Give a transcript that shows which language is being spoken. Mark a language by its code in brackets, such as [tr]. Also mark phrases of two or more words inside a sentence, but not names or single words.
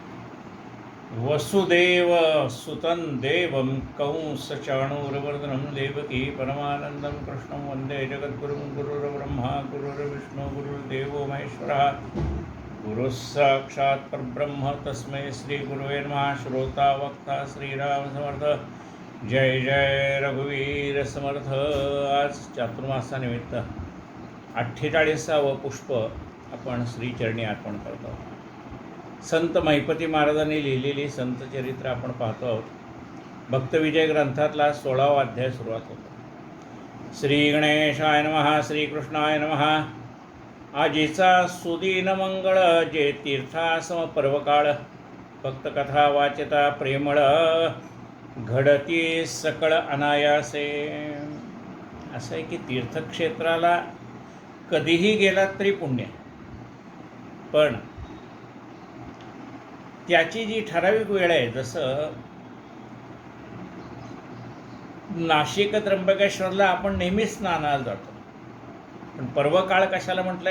[sa] वसुदेव सुतं देवं कंसचाणूरमर्दनं देवकी परमानन्दं कृष्णं वन्दे जगद्गुरुं। गुरुर्ब्रह्मा गुरुर्विष्णु गुरुर्देवो महेश्वरः गुरुः साक्षात् परब्रह्म तस्मै श्रीगुरुवे नमः। [mr] श्रोता वक्ता श्रीराम समर्थ। जय जय रघुवीर समर्थ। आज चातुर्मासानिमित्त 48वे पुष्प आपण श्रीचरणी अर्पण करतो। संत महिपती महाराजांनी लिहिलेली संत चरित्र आपण पाहतो आहोत। भक्तविजय ग्रंथातला 16वा अध्याय सुरुवात होतो। [sa] श्री गणेशाय नमः। श्रीकृष्णाय नमः। [mr] आजीचा सुदीन मंगळ जे तीर्थासम पर्वकाळ भक्तकथा वाचता प्रेमळ घडती सकळ अनायासे। असं आहे की तीर्थक्षेत्राला कधीही गेलात तरी पुण्य, पण त्याची जी ठराविक वेळ आहे, जसं नाशिक त्र्यंबकेश्वरला आपण नेहमीच स्नानाला जातो, पण पर्वकाळ कशाला म्हटलंय?